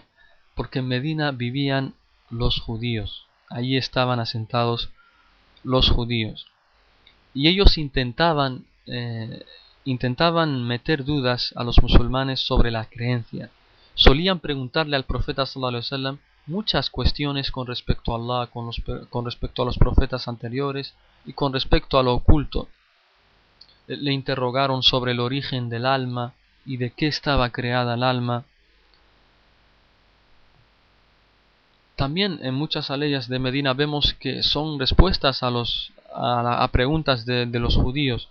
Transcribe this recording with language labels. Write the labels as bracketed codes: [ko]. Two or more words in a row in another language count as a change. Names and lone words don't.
[es] Porque en Medina vivían los judíos. Allí estaban asentados los judíos. Y ellos intentaban meter dudas a los musulmanes sobre la creencia. Solían preguntarle al profeta [ar] صلى الله عليه وسلم [es] muchas cuestiones con respecto a Allah, con respecto a los profetas anteriores y con respecto a lo oculto. Le interrogaron sobre el origen del alma y de qué estaba creada el alma. También en muchas aleyas de Medina vemos que son respuestas a preguntas de los judíos.